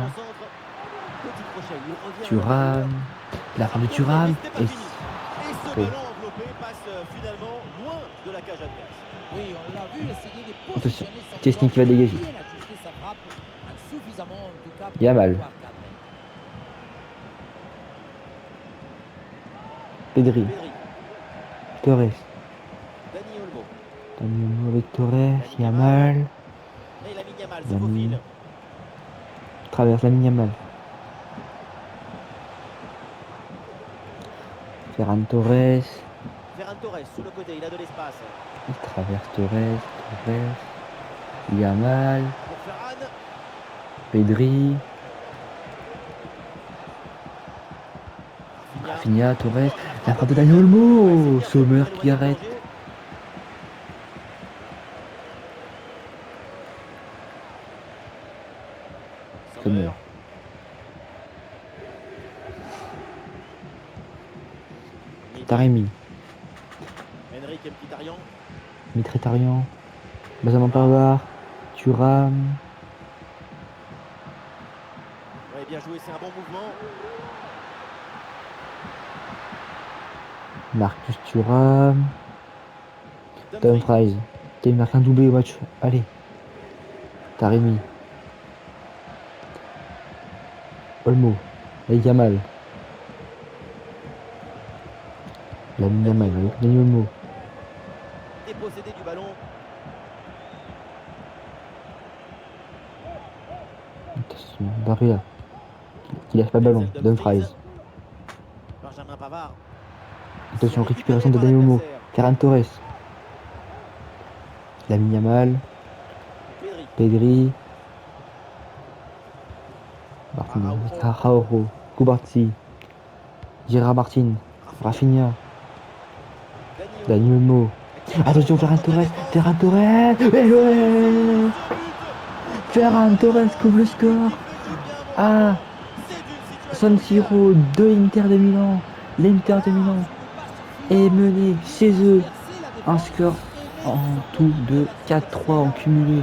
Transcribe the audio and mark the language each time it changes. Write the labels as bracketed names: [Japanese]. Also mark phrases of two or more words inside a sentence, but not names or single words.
[French] Petit crochet, il revient. Thuram. La fin de Thuram. Et Et ce ballon enveloppé passe finalement loin de la cage adverse. Oui, on l'a vu essayer de attention, positionner son Chesney qui va ballon, dégager. bien ajuster sa frappe, insuffisamment en tout cas pour Yamal. pouvoir cadrer. Pedri. Pedri. Torres. Dani Olmo. Dani Olmo avec Torres. Yamal. Et Lamine Yamal se Lamine. faufile. Traverse Lamine Yamal. Ferran Torres. Ferran Torres sous le côté, il a de l'espace. Il traverse Torres. Yamal. Pour Ferran. Pedri. Rafinha, Torres. La frappe de Dani Olmo. Sommer qui arrête. Sommer. Taremi. Henrique Mkhitaryan. Mkhitaryan. Benjamin Pavard. Thuram. Ouais, bien joué, c'est un bon mouvement. Marcus Thuram. Dumfries. Il marque un doublé au match. Allez. Taremi. Olmo. Et Yamal. Lamine Yamal avec Dani Olmo. Dépossédé du ballon. Attention, Barilla. Qui lâche pas le ballon. Dumfries. Benjamin Pavard. Attention, récupération de Dani Olmo. Ferran Torres. Lamine Yamal, Pedri. Pedri, Martin, Araujo, Kubarti, Gérard Martin, Rafinha, Dani Olmo. Attention, Ferran Torres, Ferran Torres, et ouais, Ferran Torres couvre le score. Ah, San Siro de Inter de Milan. L'Inter de Milan est mené chez eux. Un score en tout de 4-3 en cumulé.